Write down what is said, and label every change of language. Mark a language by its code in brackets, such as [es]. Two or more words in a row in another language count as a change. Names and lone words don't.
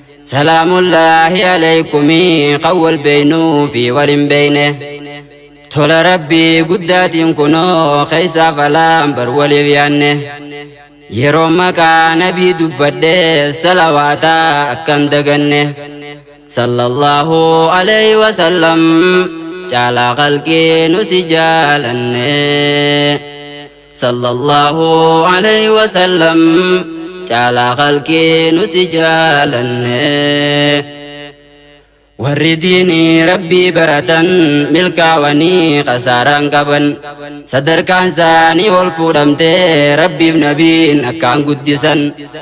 [ar] سلام الله عليكم [om] kan wal beeynuu fi wal hin beeyne. Tola Rabbii guddaatiin kunoo keessaaf alaan bar waliif yaanne. Yeroo maqaa Nabii dubbadhe salawaataa akkan daganne. [ar] صلى الله عليه وسلم [om] caalaa qalqii nuti jaalanne. [ar] صلى الله عليه وسلم [om] caalaa qalqii nuti jaalanne. Warri diinii Rabbii baratan milkaawanii kasaaraan qaban. Sadarkaan isaanii ol fuudhamtee Rabbiif Nabiin akkaan guddisan.